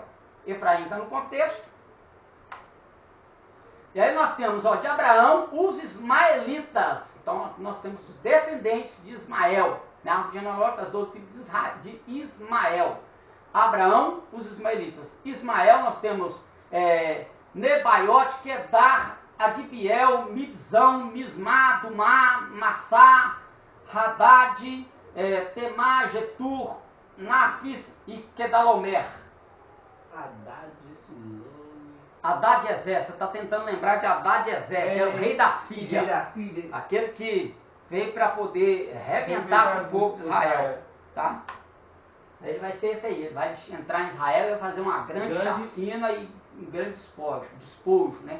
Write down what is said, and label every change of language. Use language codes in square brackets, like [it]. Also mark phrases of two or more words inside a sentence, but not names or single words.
[pt] Efraim está no contexto. E aí nós temos, ó, de Abraão, os ismaelitas. Então nós temos os descendentes de Ismael, na árvore genealógica das 12 tribos de Ismael. Abraão, os ismaelitas. Ismael, nós temos Nebaiote, Kedar, Adibiel, Mibzão, Mismá, Dumá, Massá, Hadad, Temá, Getur, Nafis e Kedalomer. Haddad, esse nome. Hadad-Ezer, você está tentando lembrar de Hadad-Ezer, que era o rei da Síria. Rei da Síria. Aquele que veio para poder rebentar com o povo de Israel. Tá? Ele vai ser esse aí, ele vai entrar em Israel e vai fazer uma grande chacina e um grande despojo, né?